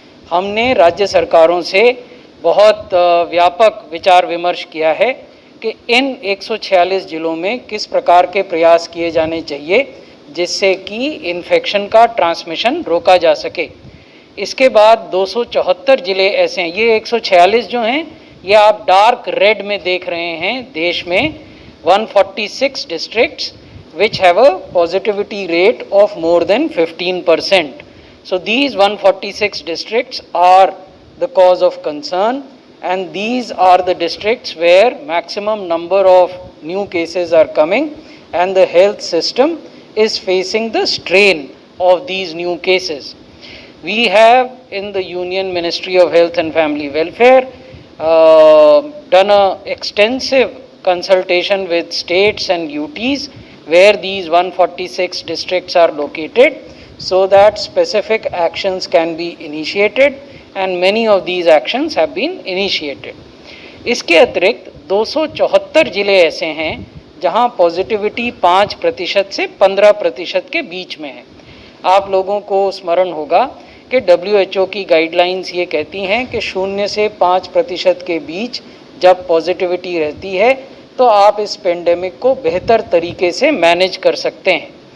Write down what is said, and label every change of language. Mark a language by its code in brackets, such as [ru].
[hi] हमने राज्य सरकारों से बहुत व्यापक विचार विमर्श किया है कि इन 146 जिलों में किस प्रकार के प्रयास किए जाने चाहिए जिससे कि इन्फेक्शन का ट्रांसमिशन रोका जा सके। इसके बाद 274 जिले ऐसे हैं। ये 146 जो हैं ये आप डार्क रेड में देख रहे हैं। देश में [en] 146 districts which have a positivity rate of more than 15%. So these 146 districts are the cause of concern, and these are the districts where maximum number of new cases are coming and the health system is facing the strain of these new cases. We have in the Union Ministry of Health and Family Welfare done an extensive consultation with states and UTs where these 146 districts are located so that specific actions can be initiated, and many of these actions have been initiated. [hi] इसके अतिरिक्त 274 जिले ऐसे हैं जहां positivity 5% से 15% के बीच में है। आप लोगों को स्मरण होगा कि WHO की गाइडलाइंस ये कहती हैं कि 0 से 5% के बीच जब पॉजिटिविटी रहती है तो आप इस पेंडेमिक को बेहतर तरीके से मैनेज कर सकते हैं।